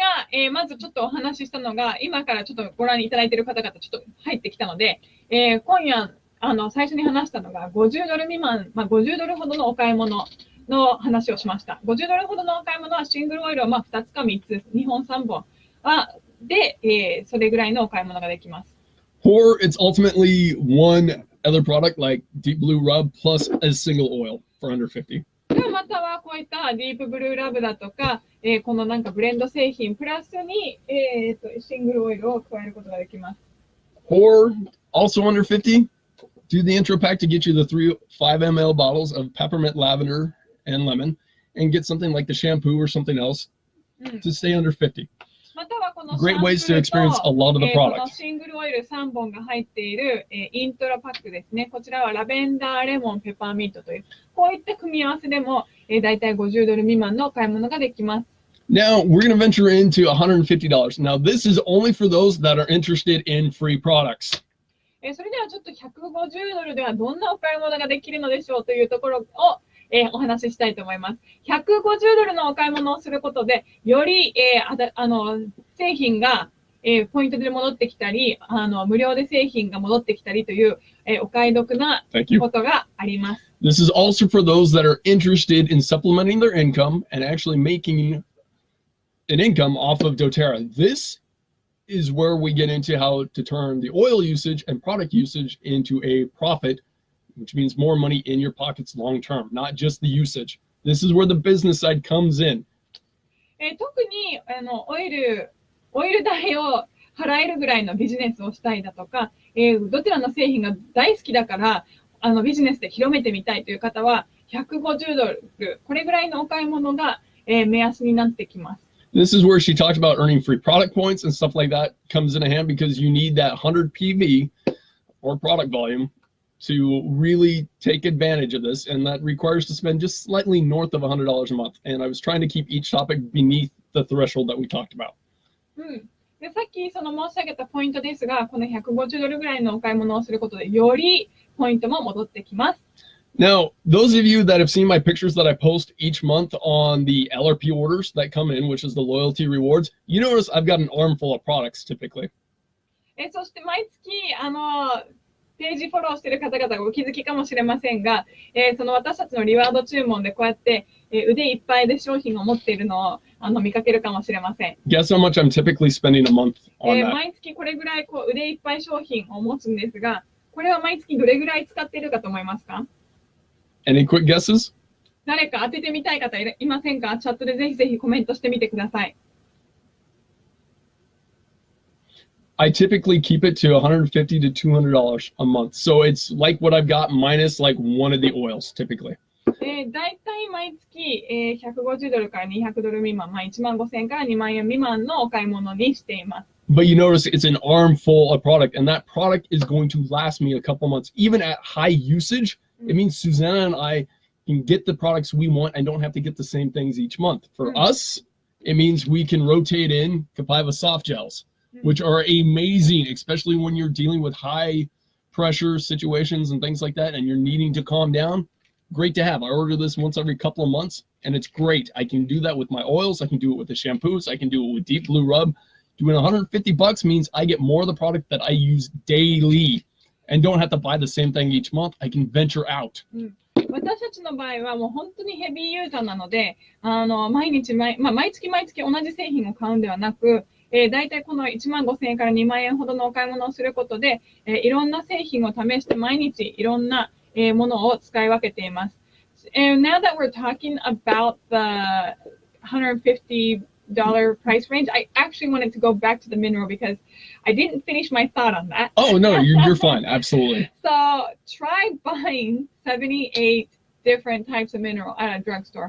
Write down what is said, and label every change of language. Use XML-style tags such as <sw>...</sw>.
<ja>今夜、まずちょっとお話ししたのが、今からちょっとご覧いただいている方々ちょっと入ってきたので、今夜最初に話したのが50ドル未満、50ドルほどのお買い物の話をしました。 50ドルほどのお買い物はシングルオイルを2つか3つ、2本3本で、それぐらいのお買い物ができます。</ja> <en>Or it's ultimately one other product like Deep Blue Rub plus a single oil for under 50.</en> <ja>またはこういったディープブルーラブだとか、このなんかブレンド製品プラスに、シングルオイルを加えることができます。</ja> <en>Or also under 50, do the intro pack to get you the 5 ml bottles of peppermint, lavender, and lemon, and get something like the shampoo or something else to stay under 50.</en> <ja>またはこの</ja> <en>Great ways to experience a lot of the</en> <ja>この</ja> <en>product.</en> <ja>シングルオイル3本が入っている、イントロパックですね。こちらはラベンダー、レモン、ペパーミントという、こういった組み合わせでも、だいたい50ドル未満のお買い物ができます。</ja> <en>Now, we're going to venture into $150. Now, this is only for those that are interested in free products.</en> <ja>それではちょっと150ドルではどんなお買い物ができるのでしょうというところを、お話ししたいと思います。 150ドルのお買い物をすることで、より、製品が、ポイントで戻ってきたり、無料で製品が戻ってきたりという、お買い得なことがあります。</ja> <en>This is also for those that are interested in supplementing their income and actually making an income off of doTERRA. This is where we get into how to turn the oil usage and product usage into a profit, which means more money in your pockets long term, not just the usage. This is where the business side comes in.</en> <ja>特にオイル代を払えるぐらいのビジネスをしたいだとか、どちらの製品が大好きだからビジネスで広めてみたいという方は150ドル、これぐらいのお買い物が、目安になってきます。</ja> <en>This is where she talked about earning free product points and stuff like that comes in hand because you need that 100 PV or product volume to really take advantage of this, and that requires to spend just slightly north of $100 a month. And I was trying to keep each topic beneath the threshold that we talked about.</en> <ja>でさっき申し上げたポイントですが、この150ドルぐらいのお買い物をすることでよりポイントも戻ってきます。</ja> <en>Now, those of you that have seen my pictures that I post each month on the LRP orders that come in, which is the loyalty rewards, you notice I've got an armful of products typically.</en> <ja>そして毎月ページフォローしている方々がお気づきかもしれませんが、その私たちのリワード注文でこうやって、腕いっぱいで商品を持っているのを見かけるかもしれません。</ja> <en>Guess how much I'm typically spending a month on that?</en> <ja>毎月これぐらい腕いっぱい商品を持つんですが、これは毎月どれぐらい使っているかと思いますか？</ja> <en>Any quick guesses?</en> <ja>誰か当ててみたい方いませんか？チャットでぜひぜひコメントしてみてください。</ja> <en>I typically keep it to $150 to $200 a month. So it's like what I've got minus like one of the oils typically.</en> <ja>だいたい毎月、150ドルから200ドル未満、1万5000円から2万円未満のお買い物にしています。</ja> <en>But you notice it's an armful of product, and that product is going to last me a couple months. Even at high usage, it means Susanna and I can get the products we want and don't have to get the same things each month. For us, it means we can rotate in Capaiva soft gels, which are amazing, especially when you're dealing with high pressure situations and things like that, and you're needing to calm down. Great to have. I order this once every couple of months, and it's great. I can do that with my oils. I can do it with the shampoos. I can do it with Deep Blue Rub. Doing $150 means I get more of the product that I use daily and don't have to buy the same thing each month. I can venture out.</en> <ja>私たちの場合はもう本当にヘビーユーザーなので、毎月同じ製品を買うんではなく、だいたいこの1万5000円から2万円ほどのお買い物をすることで、いろんな製品を試して毎日いろんなものを使い分けています。</ja> <en>And now that we're talking about the $150 price range, I actually wanted to go back to the mineral because I didn't finish my thought on that. Oh, no, you're fine. Absolutely. So try buying 78 different types of mineral at a drugstore.</en>